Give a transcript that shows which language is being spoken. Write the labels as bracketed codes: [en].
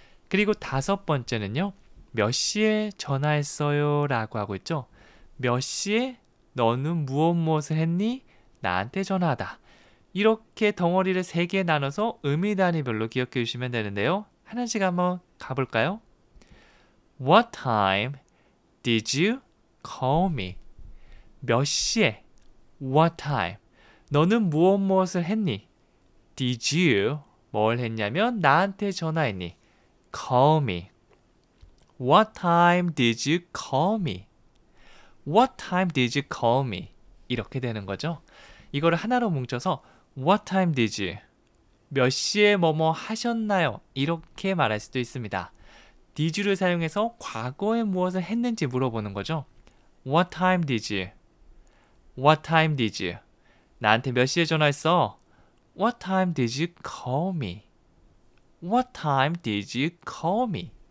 [ko] 그리고 5번째는요. 몇 시에 전화했어요? 라고 하고 있죠. 몇 시에 너는 무엇을 했니? 나한테 전화하다. 이렇게 덩어리를 3개 나눠서 의미 단위별로 기억해 주시면 되는데요. 하나씩 한번 가볼까요? [en] What time did you call me? [ko] 몇 시에? [en] What time? [ko] 너는 무엇을 했니? [en] Did you? [ko] 뭘 했냐면 나한테 전화했니? [en] Call me. What time did you call me? What time did you call me? [ko] 이렇게 되는 거죠. 이거를 하나로 뭉쳐서 [en] What time did you? [ko] 몇 시에 뭐뭐 하셨나요? 이렇게 말할 수도 있습니다. did를 사용해서 과거에 무엇을 했는지 물어보는 거죠. [en] What time did you? What time did you? [ko] 나한테 몇 시에 전화했어? [en] What time did you call me? What time did you call me?